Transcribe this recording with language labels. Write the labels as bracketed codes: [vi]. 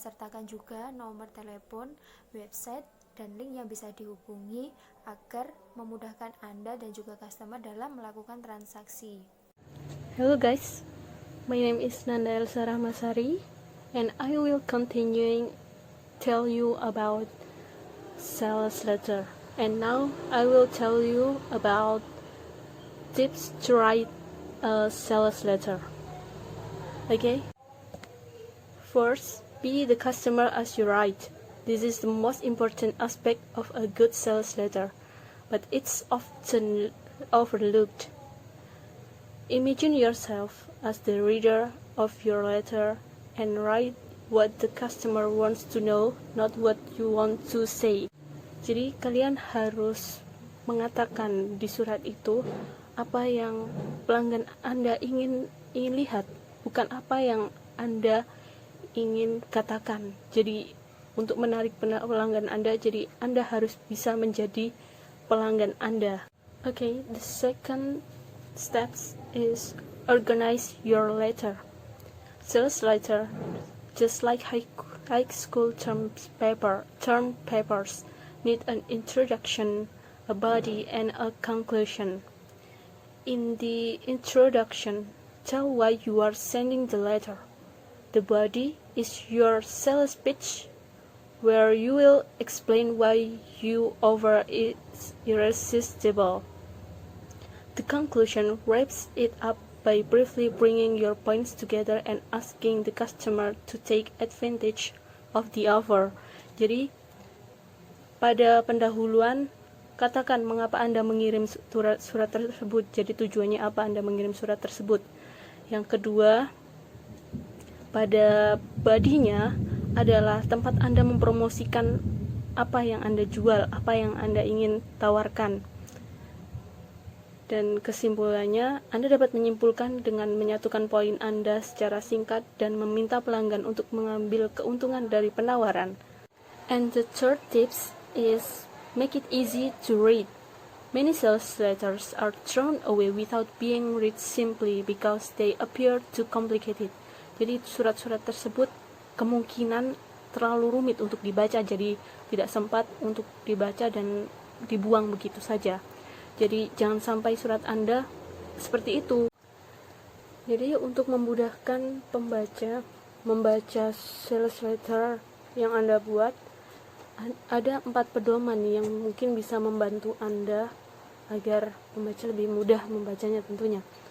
[id] Sertakan juga nomor telepon, website, dan link yang bisa dihubungi agar memudahkan Anda dan juga customer dalam melakukan transaksi. [en] Hello guys, my name is Nanda Elsa Rahmasari and I will continue tell you about sales letter. And now I will tell you about tips to write a sales letter. Okay? First, be the customer as you write. This is the most important aspect of a good sales letter, but it's often overlooked. Imagine yourself as the reader of your letter and write what the customer wants to know, not what you want to say. [id] Jadi kalian harus mengatakan di surat itu apa yang pelanggan Anda ingin lihat, bukan apa yang Anda ingin katakan. Jadi untuk menarik pelanggan Anda, jadi Anda harus bisa menjadi pelanggan Anda. [en] Okay, the second steps is organize your letter. Sales letter, just like high school term papers, need an introduction, a body, and a conclusion. In the introduction, tell why you are sending the letter. The body is your sales pitch, where you will explain why your offer is irresistible. The conclusion wraps it up by briefly bringing your points together and asking the customer to take advantage of the offer. [id] Jadi, pada pendahuluan, katakan mengapa Anda mengirim surat tersebut. Jadi tujuannya apa Anda mengirim surat tersebut. Yang kedua, pada bodinya adalah tempat Anda mempromosikan apa yang Anda jual, apa yang Anda ingin tawarkan. Dan kesimpulannya, Anda dapat menyimpulkan dengan menyatukan poin Anda secara singkat dan meminta pelanggan untuk mengambil keuntungan dari penawaran. [en] And the third tips is make it easy to read. Many sales letters are thrown away without being read simply because they appear too complicated. [id] Jadi surat-surat tersebut kemungkinan terlalu rumit untuk dibaca, jadi tidak sempat untuk dibaca dan dibuang begitu saja. Jadi jangan sampai surat Anda seperti itu. Jadi untuk memudahkan pembaca membaca sales letter yang Anda buat, ada 4 pedoman yang mungkin bisa membantu Anda agar pembaca lebih mudah membacanya tentunya.